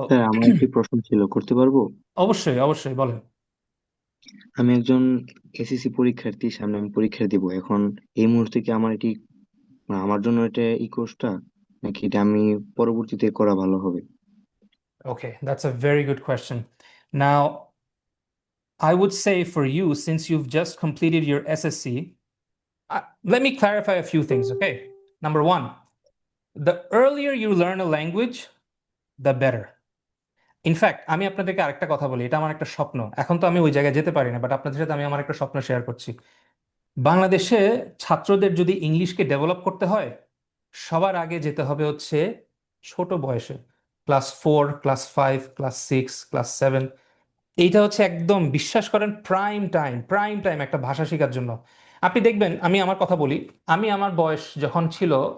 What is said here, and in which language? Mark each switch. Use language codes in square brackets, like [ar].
[bn] Sir আমার একটি প্রশ্ন ছিল, করতে পারবো? অবশ্যই অবশ্যই বলেন আমি একজন এসএসসি পরীক্ষার্থী, সামনে আমি পরীক্ষা দিব। এখন এই মুহূর্তে কি আমার এটি, মানে আমার জন্য এটা এই কোর্সটা, নাকি এটা আমি পরবর্তীতে করা ভালো হবে? [en] Okay, that's a very good question. Now, I would say for you, since you've just completed your SSC, let me clarify a few things, okay? Number one, the earlier you learn a language, the better. [bn] In fact আমি আপনাদেরকে আরেকটা কথা বলি এটা আমার একটা স্বপ্ন এখন তো আমি ওই জায়গায় যেতে পারি না বাট আপনাদের সাথে আমি আমার একটা স্বপ্ন শেয়ার করছি বাংলাদেশে ছাত্রদের যদি ইংলিশকে ডেভেলপ করতে হয় সবার আগে যেতে হবে হচ্ছে ছোট বয়সে ক্লাস 4 ক্লাস 5 ক্লাস 6 ক্লাস 7 এইটা হচ্ছে একদম বিশ্বাস করেন প্রাইম টাইম একটা ভাষা শেখার জন্য আপনি দেখবেন আমি আমার কথা বলি আমি আমার বয়স যখন ছিল